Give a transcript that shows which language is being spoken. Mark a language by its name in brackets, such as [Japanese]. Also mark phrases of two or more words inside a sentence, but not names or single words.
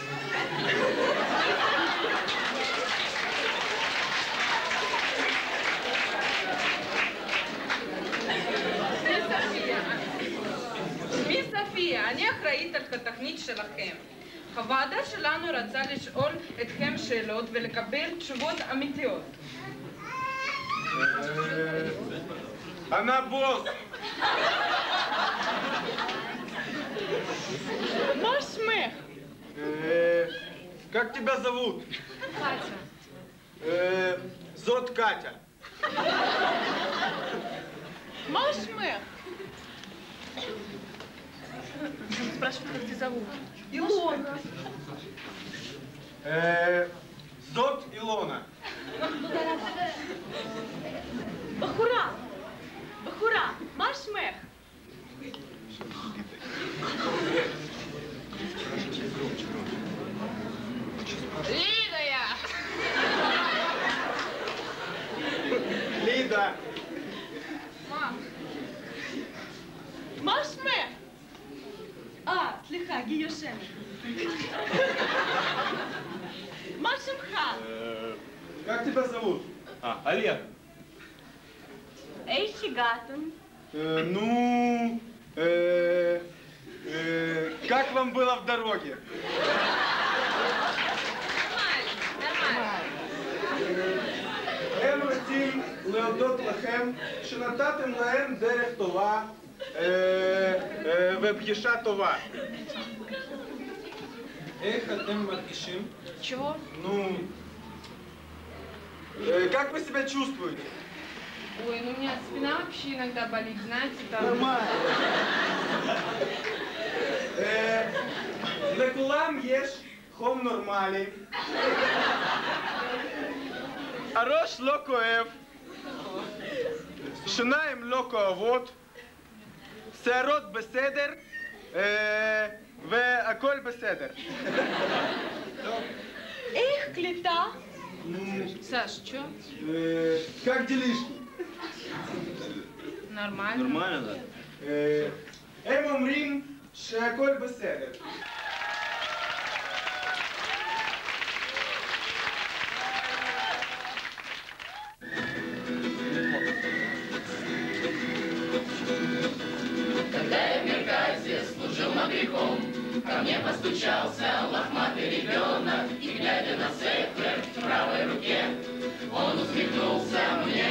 [Hebrew] שמי ספיה, אני אחראית על התוכנית שלכם. הוועדה שלנו רצה לשאול אתכם שאלות ולקבל תשובות אמיתיות. [Russian] Она босс! [Hebrew] מה שמך? [Russian] Как тебя зовут? Катя. Зовут Катя. [Hebrew] מה שמך? [Russian] Спрашивают, как тебя зовут. Илона. Зовут Илона. [Hebrew] בחורה, מה שמך? [Russian] Лидия! Лида. [Hebrew] מה שמך? סליחה, גיושם. מה שמך? [Russian] Как тебя зовут? Олег. [Hebrew] איך הגעתם? [Russian] Ну, как вам было в дороге? [Hebrew] הם רוצים להודות לכם שנתתם להם דרך טובה ופגישה טובה. איך אתם מרגישים? [Russian] Чего? Ну, как вы себя чувствуете? Ой, ну у меня спина вообще иногда болит, знаете, там... Нормально. [Hebrew] לכולם יש חום נורמלי. הראש לא כואב. שיניים לא כואבות. שערות בסדר. והכל בסדר. איך קליטה? [Russian] Саш, что? Как делишки? Нормально. Нормально, да? [Hebrew] הם אומרים שהכל בסדר. [Russian] Когда я в Мерказе служил моряком, ко мне постучался лохматый ребенок, и, глядя на сефер в правой руке, он усмехнулся мне.